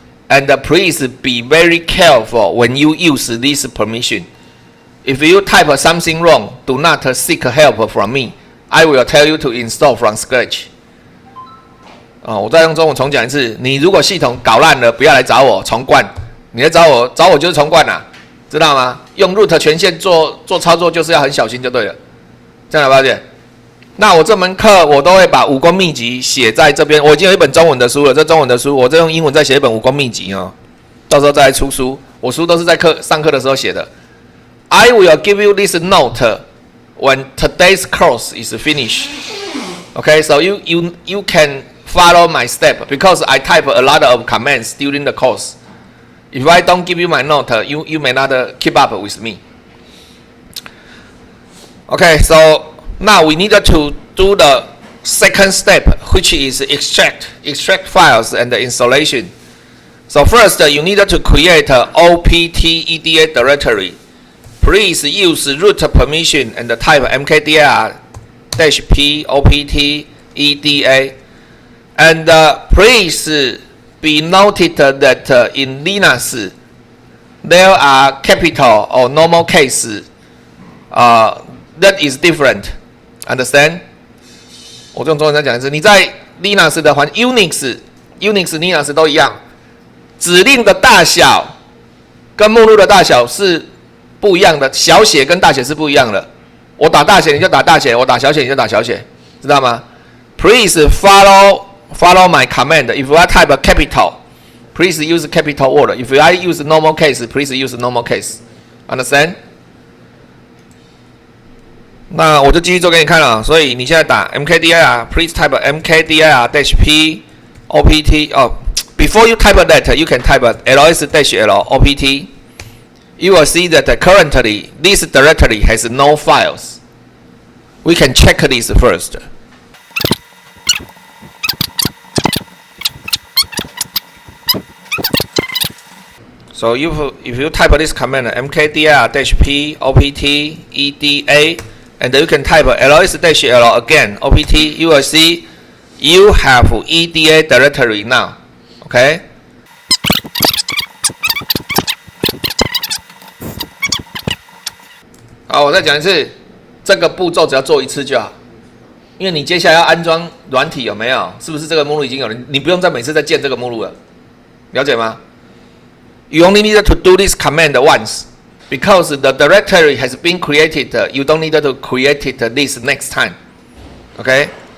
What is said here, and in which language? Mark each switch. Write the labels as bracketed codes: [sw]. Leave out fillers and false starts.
[en] And please be very careful when you use this permission. If you type something wrong, do not seek help from me. I will tell you to install from scratch. [zh] 我再用中文重讲一次。你如果系统搞烂了，不要来找我重灌。你来找我就是重灌啦，知道吗？用 root 权限做操作就是要很小心就对了。这样了解？那我这门课我都会把武功秘籍写在这边。我已经有一本中文的书了，这中文的书我再用英文再写一本武功秘籍哦，到时候再来出书。我书都是在上课的时候写的。 [en] I will give you this note when today's course is finished. Okay, so you can follow my step because I type a lot of commands during the course. If I don't give you my note, you may not keep up with me. Okay, so now we need to do the second step, which is extract files and the installation. So first, you need to create a opt eda directory. Please use root permission and type mkdir-p opt eda. And please be noted that in Linux there are capital or normal case that is different. Understand? [zh] 我用中文再讲一次，你在 Linux 的Unix Linux 都一样，指令的大小跟目录的大小是不一样的，小写跟大写是不一样的。我打大写你就打大写，我打小写你就打小写，知道吗 ？ [en] Please follow my command. If I type a capital, please use capital word. If I use normal case, please use normal case. Understand? [zh] 那我就继续做给你看了。所以你现在打 [en] mkdir, please type mkdir-p opt. Before you type that, you can type ls-l opt. You will see that currently this directory has no files. We can check this first. So if you type this command mkdir-p opt eda, and you can type ls-l again opt, you will see you have eda directory now. Okay? [zh] 好，我再讲一次，这个步骤只要做一次就好，因为你接下来要安装软体有没有？是不是这个目录已经有了？你不用再每次再建这个目录了，了解吗？ [en] You only need to do this command once because the directory has been created. You don't need to create this next time. Okay?